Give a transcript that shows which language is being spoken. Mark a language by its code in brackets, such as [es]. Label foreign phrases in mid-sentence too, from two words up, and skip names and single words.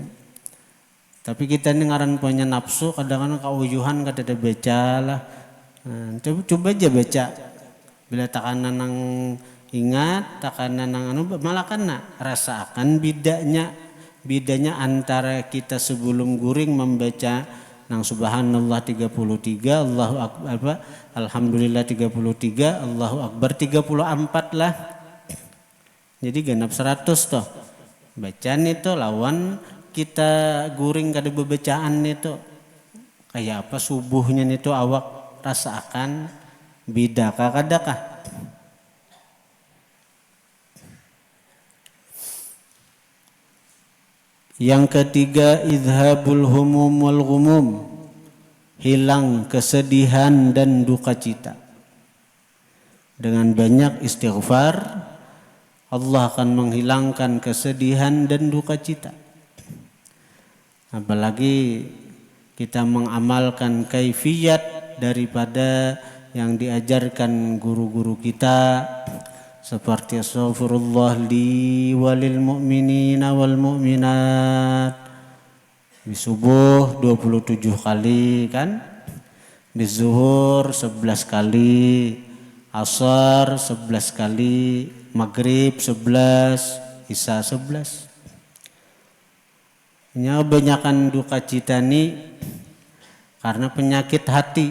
[bjn] Tapi kita ini ngaran punya nafsu, kadang-kadang kauyuhan kada ada baca lah. Nah, coba aja baca. Bila takanan nang ingat, takanan nang malah kana rasakan bedanya antara kita sebelum guring membaca nang subhanallah 33, [ar] الله أكبر, [bjn] alhamdulillah 33, [ar] الله أكبر [bjn] 34 lah. Jadi genap 100 toh. Bacaan itu lawan kita guring kada bebacaan itu. Kayak apa subuhnya itu awak rasakan beda kadakah? Yang ketiga, [ar] إذهاب الهموم والغموم, [bjn] hilang kesedihan dan duka cita. Dengan banyak istighfar, Allah akan menghilangkan kesedihan dan duka cita. Apalagi kita mengamalkan kaifiyat daripada yang diajarkan guru-guru kita, seperti [ar] أستغفر الله لي وللمؤمنين والمؤمنات. [bjn] Di subuh 27 kali kan, di zuhur 11 kali, asar 11 kali, maghrib 11, isya 11. Ini kebanyakan duka cita nih karena penyakit hati.